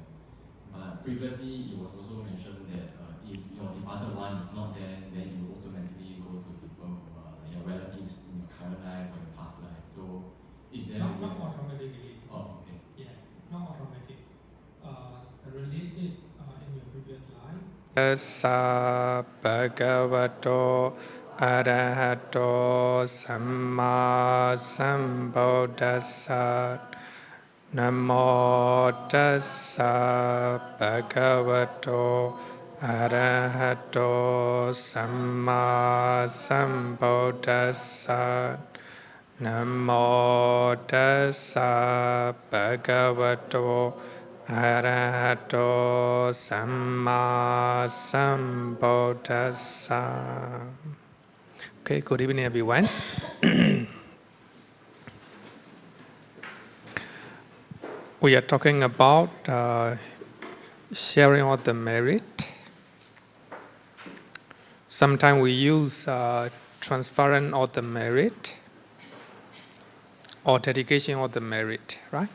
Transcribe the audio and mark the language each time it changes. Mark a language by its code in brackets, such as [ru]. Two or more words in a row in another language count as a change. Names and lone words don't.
[en] But previously it was also mentioned that if your departed one is not there, then you automatically go to people who are your relatives in your current life or your past life. So is there not automatically. Oh, okay. Yeah, it's not automatic. Related in your previous life. [pi] Tassa bhagavato arahato samma sambuddhassa. Namo tassa bhagavato arahato samma sambuddhassa. Namo tassa bhagavato arahato samma sambuddhassa. [en] Okay, good evening everyone. We are talking about sharing of the merit. Sometimes we use transference of the merit or dedication of the merit, right?